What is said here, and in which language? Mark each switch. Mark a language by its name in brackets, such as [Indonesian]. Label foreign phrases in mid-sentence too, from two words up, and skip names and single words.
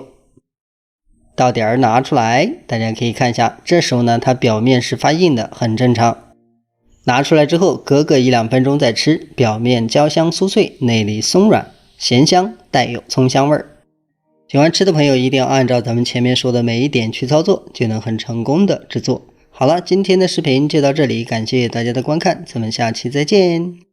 [Chinese] 到点拿出來，大家可以看一下，這時候呢它表面是發硬的，很正常。拿出來之後隔個1-2分鐘再吃，表面焦香酥脆，內裡鬆軟，鹹香帶有蔥香味兒。喜歡吃的朋友一定要按照咱們前面說的每一點去操作，就能很成功的制作。好了，今天的視頻就到這裡，感謝大家的觀看，咱們下期再見。